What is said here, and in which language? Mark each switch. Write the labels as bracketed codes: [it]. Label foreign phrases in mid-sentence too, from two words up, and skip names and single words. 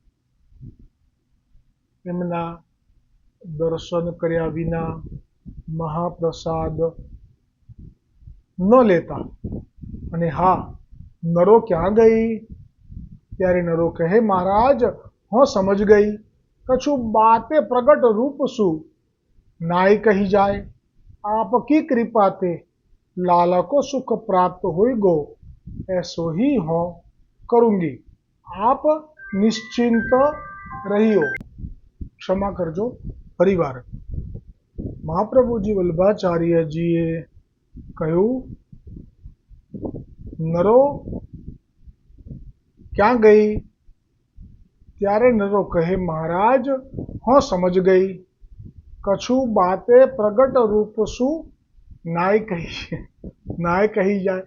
[gu] એમના દર્શન કર્યા વિના મહાપ્રસાદ ન લેતા. અને હા, નરો ક્યાં ગઈ? ત્યારે નરો કહે, [bra] महाराज हुं समज गई, कछुं बाते प्रगट रूप शुं नाय कही जाय. આપકી कृपा ते लाला को सुख प्राप्त होई गो, ऐसो ही हो करूंगी. आप निश्चिंत रहियो. [gu] ક્ષમા કરજો પરિવાર. મહાપ્રભુજી વલ્લભાચાર્યજીએ કહ્યું, નરો ક્યાં ગઈ? ત્યારે નરો કહે, [bra] महाराज हुं समज गई, कछुं बाते प्रगट रूप शुं नाय कही जाय.